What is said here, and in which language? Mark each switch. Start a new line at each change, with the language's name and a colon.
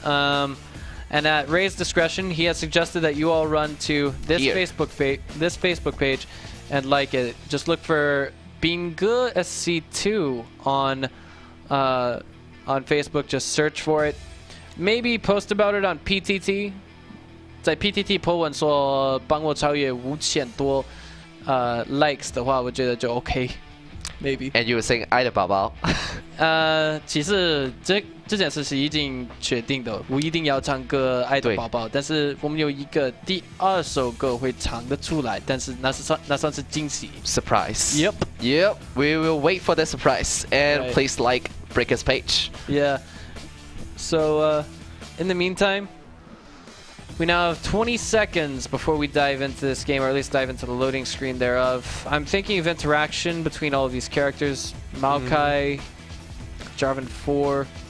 English: And at Ray's discretion, he has suggested that you all run to this Facebook page and like it. Just look for BinggeSC2 on Facebook. Just search for it. Maybe post about it on PTT.
Chinese: 在 PTT po 文说帮我超越5000多likes 的话，我觉得就 OK。
English: Maybe. And you were saying 爱的宝宝。
Chinese: 其实这件事是已经确定的，我一定要唱歌《爱的宝宝》，但是我们有一个第2首歌会唱得出来，但是那算是惊喜。
English: Surprise. Yep. Yep. We will wait for the surprise. And please like Breaker's page. Yeah. So in the meantime, we now have 20 seconds before we dive into this game, or at least dive into the loading screen thereof. I'm thinking of interaction between all of these characters. Maokai, Jarvan 4.